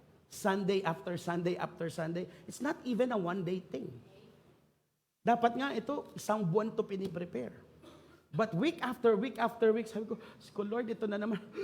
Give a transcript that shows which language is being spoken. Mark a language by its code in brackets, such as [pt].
[en] Sunday after Sunday after Sunday. It's not even a one-day thing. [tl] Dapat nga ito, isang buwan to piniprepare. [en] But week after week after week, [tl] sabi ko, [en] Lord, [tl] ito na naman.